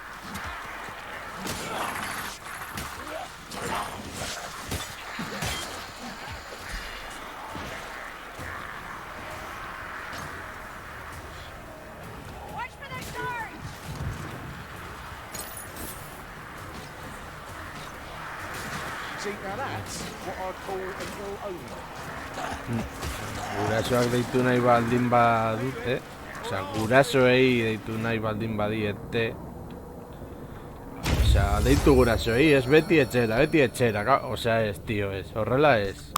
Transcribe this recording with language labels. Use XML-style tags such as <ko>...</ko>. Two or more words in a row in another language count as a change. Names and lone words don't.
<en>Watch for the guards! See, now that's what I'd call an ill omen.</en> <eu>gurasoak deitu nahi baldin badute, osea, gurasoei deitu nahi baldin badiete, osea, deitu gurasoei, ez beti etxera, osea, ez, tio, ez, horrela ez.</eu>